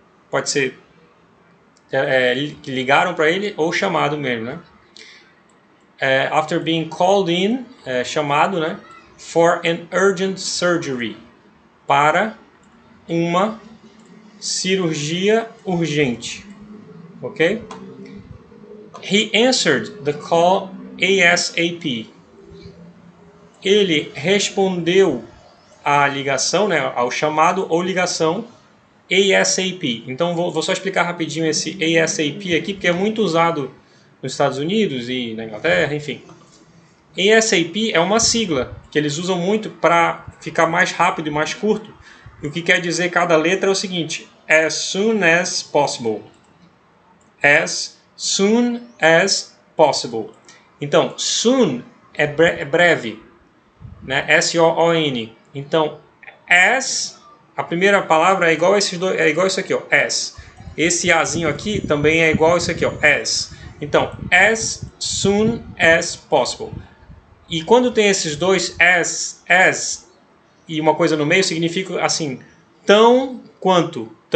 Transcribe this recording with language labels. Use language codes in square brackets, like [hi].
[pt] Pode ser que ligaram para ele ou chamado mesmo, né? [en] After being called in, [pt] chamado, né? [en] For an urgent surgery, [pt] para uma cirurgia urgente, ok? [en] He answered the call ASAP. [pt] Ele respondeu à ligação, né, ao chamado ou ligação ASAP. Então vou só explicar rapidinho esse ASAP aqui, porque é muito usado nos Estados Unidos e na Inglaterra, enfim. ASAP é uma sigla que eles usam muito para ficar mais rápido e mais curto. E o que quer dizer cada letra é o seguinte: [en] as soon as possible. As soon as possible. [pt] Então, soon é breve, né? S-O-O-N. Então, as, a primeira palavra é igual a esses dois, é igual a isso aqui, ó, as. Esse azinho aqui também é igual a isso aqui, ó, as. Então, [en] as soon as possible. [pt] E quando tem esses dois as e uma coisa no meio, significa assim, tão quanto.